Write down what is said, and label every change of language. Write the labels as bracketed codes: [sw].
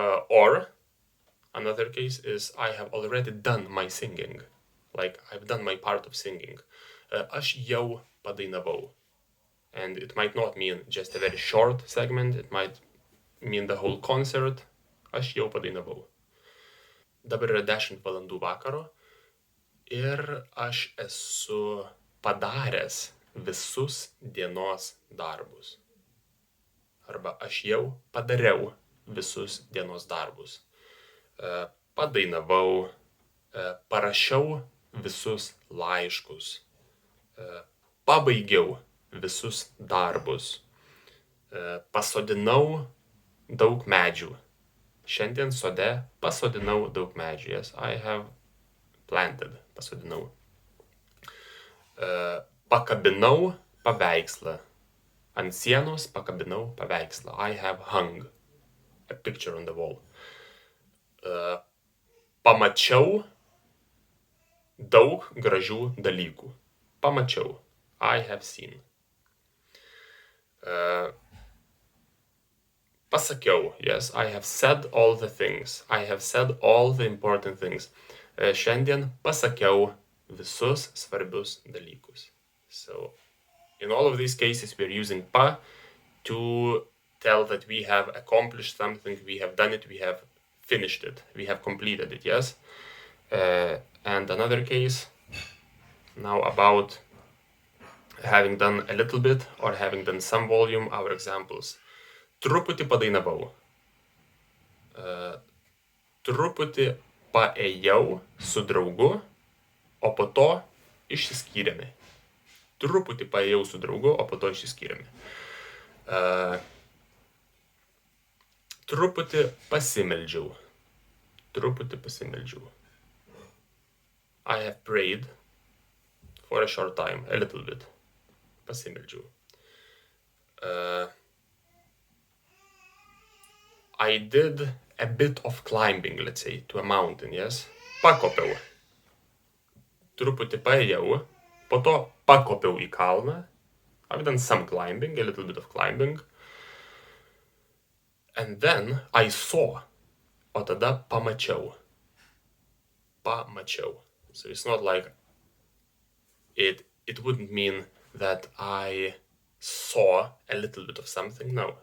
[en] Or another case is I have already done my singing. Like I've done my part of singing. [lt] Aš jau padainavau. [en] And it might not mean just a very short segment. It might mean the whole concert. [lt] Aš jau padainavau. Dabar yra 10 valandų vakaro ir aš esu padaręs visus dienos darbus. Arba aš jau padariau visus dienos darbus. Padainavau, parašiau visus laiškus, pabaigiau visus darbus, pasodinau daug medžių. Šiandien sode pasodinau daug medžių. [en] Yes, I have planted, [lt] pasodinau. Pakabinau paveikslą. Ant sienos pakabinau paveikslą. [en] I have hung a picture on the wall. [lt] Pamačiau daug gražių dalykų. Pamačiau. [en] I have seen. [lt] Pasakiau. [en] Yes, I have said all the things. I have said all the important things. [lt] Šiandien pasakiau visus svarbius dalykus. [en] So, in all of these cases, we're using pa to tell that we have accomplished something, we have done it, we have finished it, we have completed it, yes? And another case, now about having done a little bit or having done some volume, our examples. [lt] Truputį padainavau. Truputį paėjau su draugu, o po to išsiskyrėme. Truputį paėjau su draugu, o po to išsiskyrėme. Truputį pasimeldžiau. Truputį pasimeldžiau. [en] I have prayed for a short time, a little bit. [lt] Pasimeldžiau. [en] I did a bit of climbing, let's say, to a mountain, yes? [lt] Pakopiau. Truputį paėjau, po to pakopiau į kalną. [en] I've done some climbing, a little bit of climbing. And then I saw. [lt] O tada pamačiau. Pamačiau. [en] So it's not like it wouldn't mean that I saw a little bit of something. No.